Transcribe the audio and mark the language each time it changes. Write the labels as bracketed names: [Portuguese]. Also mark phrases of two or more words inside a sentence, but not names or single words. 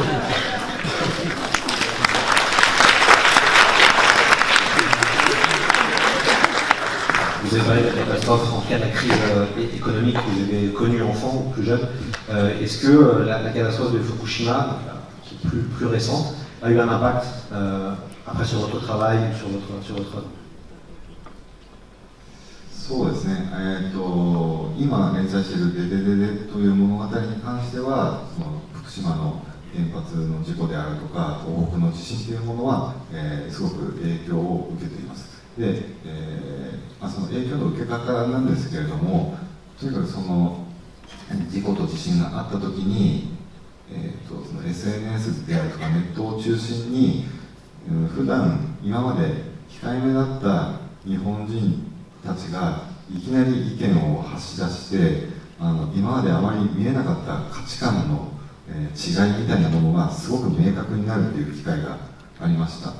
[French] Vous avez parlé de la catastrophe, en tout cas de la crise économique que vous avez connue enfant ou plus jeune. Est-ce que la catastrophe de Fukushima, qui est plus récente, a eu un impact après sur votre travail, sur votre œuvre? [Japanese] そうですね、今連載している「デデデデ」という物語に関してはその福島の原発の事故であるとか東北の地震というものは、すごく影響を受けています。で、その影響の受け方なんですけれども、とにかくその事故と地震があった時に、その SNS であるとかネットを中心に、普段今まで控えめだった日本人たちがいきなり意見を発し出して、今まであまり見えなかった価値観の、違いみたいなものがすごく明確になるという機会がありました。